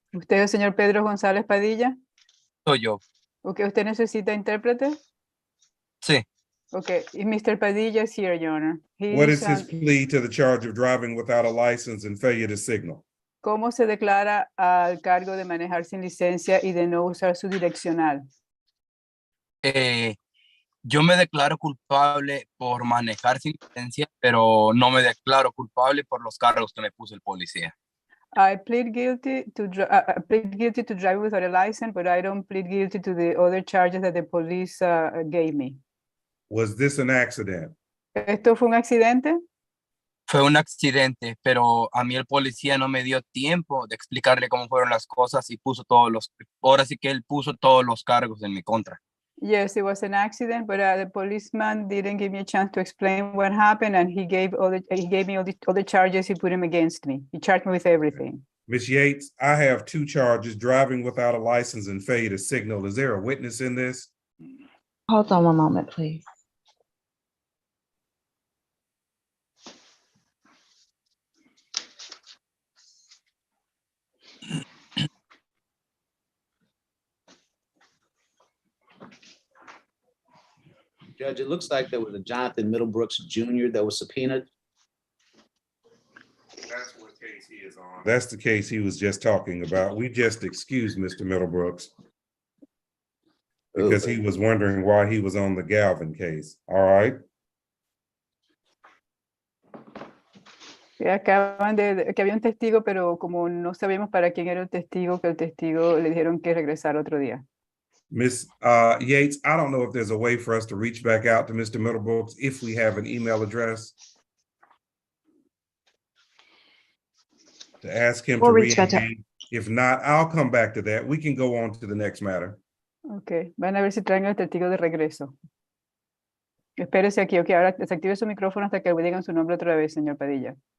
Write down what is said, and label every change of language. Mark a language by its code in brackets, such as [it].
[es] ¿Usted es el señor Pedro González Padilla? Soy yo. Ok, ¿usted necesita intérprete? Sí. [en] Okay, Mr. Padilla is here, Your Honor. What is his He's, plea to the charge of driving without a license and failure to signal? [es] ¿Cómo se declara al cargo de manejar sin licencia y de no usar su direccional? Yo me declaro culpable por manejar sin licencia, pero no me declaro culpable por los cargos que me puso el policía. [en] I plead guilty to driving without a license, but I don't plead guilty to the other charges that the police gave me. Was this an accident? [es] ¿Esto fue un accidente? Fue un accidente, pero a mí el policía no me dio tiempo de explicarle cómo fueron las cosas y ahora sí que él puso todos los cargos en mi contra. [en] Yes, it was an accident, but the policeman didn't give me a chance to explain what happened, and he gave me all the charges he put him against me. He charged me with everything. Ms. Yates, I have 2 charges, driving without a license and failure to signal. Is there a witness in this? Hold on one moment, please. Judge, it looks like there was a Jonathan Middlebrooks Jr. that was subpoenaed. That's what case he is on. That's the case he was just talking about. We just excused Mr. Middlebrooks because he was wondering why he was on the Galvin case. All right. [es] Que había un testigo, pero como no sabíamos para quién era el testigo, que el testigo le dijeron que regresara otro día. [en] Ms. Yates, I don't know if there's a way for us to reach back out to Mr. Middlebrooks if we have an email address to ask him to re-engage. If not, I'll come back to that. We can go on to the next matter. [es] Ok, van a ver si traen el testigo de regreso. Espérese aquí, ok, ahora desactive su micrófono hasta que digan su nombre otra vez, señor Padilla.